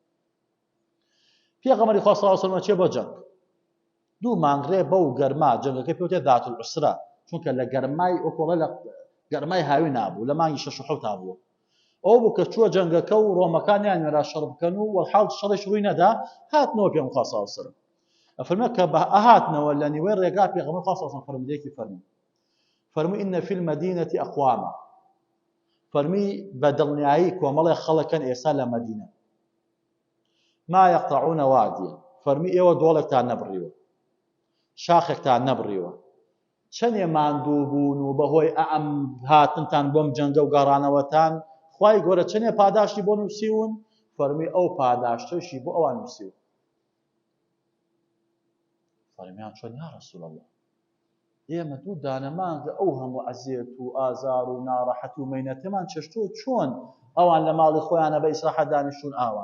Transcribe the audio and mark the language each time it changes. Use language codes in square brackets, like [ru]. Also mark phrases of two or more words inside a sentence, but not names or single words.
[ckb] پێغەمبەری خوا [ar] صلی الله علیه وسلم [ckb] چێ بۆ جەنگ، دوو مانگڕێ بەو گەرما، جەنگەکەی پێوتێ ذات العسرە، چونکە لە گەرمای ئۆکۆڵە لە گەرمای هاوی نابوو، لە مانگی 6 و 7 بوو. ئەو بوو کە چووە جەنگەکە و ڕۆمەکانیان وێرا شەڕ بکەن و وەڵحاڵ شەڕێک ڕووی نەدا، هاتنەوە پێغەمبەری خوا [ar] صلی الله علیه وسلم. [ckb] ئەفەرمێ کە هاتنەوە لە نیوەی ڕێگا پێغەمبەری خوا [ar] صلی الله علیه وسلم [ckb] فەرمودەیەکی فەرمووی [ar] إن في المدينة أقواما، [ckb] فەرمی بە دڵنیایی کۆمەڵێک خەڵکن ئێستا لە مەدینە، [ar] ما يقطعون واديا، [ckb] فەرمی ئێوە دۆڵێکتان نەبڕیوە، شاخێکتان نەبڕیوە، چەندێ ماندوو بوون و بەهۆی ئەم هاتنتان بۆم جەنگە و گەڕانەوەتان خوای گەورە چەندێ پاداشتی بۆ نووسیون، فەرمی ئەو پاداشتەشی بۆ ئەوان نووسیون. فەرمیان چۆن یا ڕەسوڵ الله، ئێمە دوو دانەمانگە ئەو هەموو ئەزیەت و ئازار و ناڕەحەت و مەینەتەمان چەشتووە، چۆن ئەوان لە ماڵی خۆیانە بە ئیسراحەت دانیشتون ئاوان؟